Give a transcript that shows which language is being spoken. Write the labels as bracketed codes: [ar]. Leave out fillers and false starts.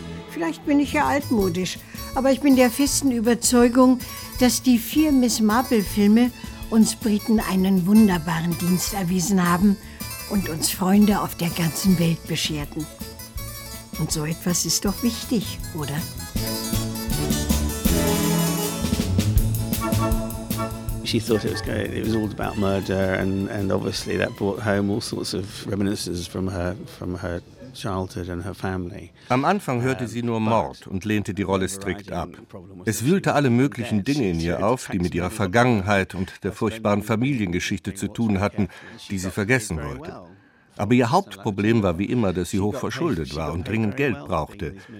[de] Vielleicht bin ich ja altmodisch, aber ich bin der festen Überzeugung, dass die vier Miss Marple-Filme uns Briten einen wunderbaren Dienst erwiesen haben und uns Freunde auf der ganzen Welt bescherten. Und so etwas ist doch wichtig, oder? [en] She thought it was going. It was all about murder, and obviously that brought home all sorts of reminiscences from her childhood and her family. [de] Am Anfang hörte sie nur Mord und lehnte die Rolle strikt ab. Es wühlte alle möglichen Dinge in ihr auf, die mit ihrer Vergangenheit und der furchtbaren Familiengeschichte zu tun hatten, die sie vergessen wollte. Aber ihr Hauptproblem war wie immer, dass sie hochverschuldet war und dringend Geld brauchte.